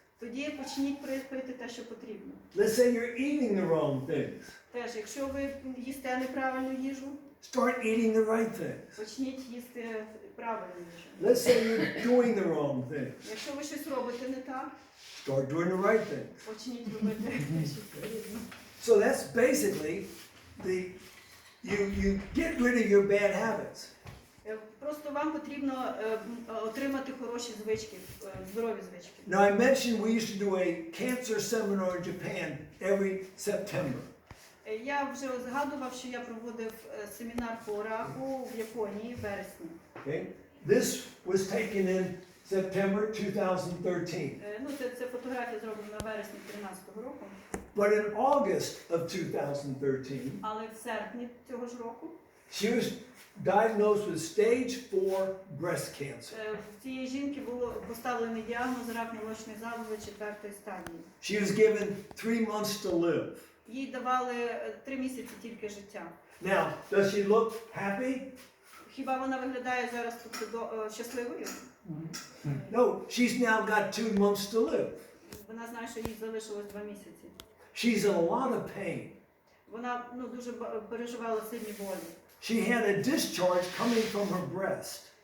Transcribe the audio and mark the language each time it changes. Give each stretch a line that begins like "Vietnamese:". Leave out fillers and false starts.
Ukrainian: тоді почніть пити те, що потрібно.
English: Let's say you're eating the wrong things.
Ukrainian: Теж, якщо ви їсте неправильну їжу,
English: Start eating the right things.
Ukrainian: почніть їсти правильну їжу.
English: Let's say you're doing the wrong things.
Ukrainian: Якщо ви щось робите не так,
English: Start doing the right things.
Ukrainian: почніть робити те, що потрібно.
English: So that's basically you get rid of your bad habits.
Ukrainian: Просто вам потрібно отримати хороші звички, здорові звички.
English: Now I mentioned we used to do a cancer seminar in Japan every September.
Ukrainian: Я вже згадував, що я проводив семінар по раку в Японії в вересні.
English: Okay? This was taken in September 2013.
Ukrainian: Ну, це фотографія зроблена в вересні 2013 року.
English: But in August of 2013,
Ukrainian: Але в серпні цього ж року
English: she was diagnosed with stage 4 breast cancer.
Ukrainian: в цієї жінки було поставлений діагноз рак молочної залози 4-ї стадії.
English: She was given 3 months to live.
Ukrainian: Їй давали 3 місяці тільки життя.
English: Now, does she look happy?
Ukrainian: Хіба вона виглядає зараз щасливою?
English: No, she's now got 2 months to live.
Ukrainian: Вона знає, що їй залишилось 2 місяці.
English: She's in a lot of pain.
Ukrainian: Вона дуже переживала сильні болі.
English: She had a discharge coming from her breast.